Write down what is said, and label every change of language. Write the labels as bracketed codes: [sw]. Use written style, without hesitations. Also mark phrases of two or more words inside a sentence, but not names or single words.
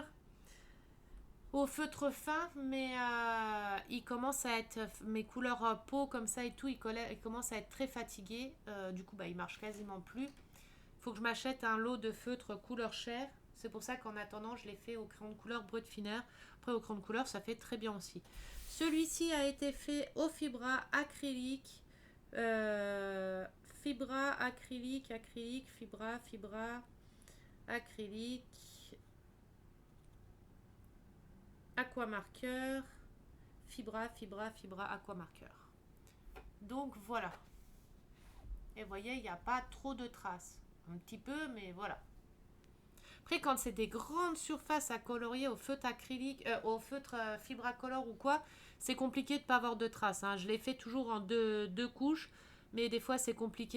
[fr] Au feutre fin, mais il commence à être mes couleurs peau comme ça et tout, il commence à être très fatigué. Du coup, il marche quasiment plus. Il faut que je m'achète un lot de feutres couleur chair. C'est pour ça qu'en attendant, je l'ai fait au crayon de couleur brut fineur. Après, au crayon de couleur, ça fait très bien aussi. Celui-ci a été fait au fibra acrylique. Fibra acrylique, fibra acrylique. Aquamarqueur, fibra, aquamarqueur. Donc voilà. Et vous voyez, il n'y a pas trop de traces. Un petit peu, mais voilà. Après, quand c'est des grandes surfaces à colorier au feutre acrylique, au feutre fibracolor ou quoi, c'est compliqué de ne pas avoir de traces. Hein. Je l'ai fait toujours en deux couches, mais des fois c'est compliqué.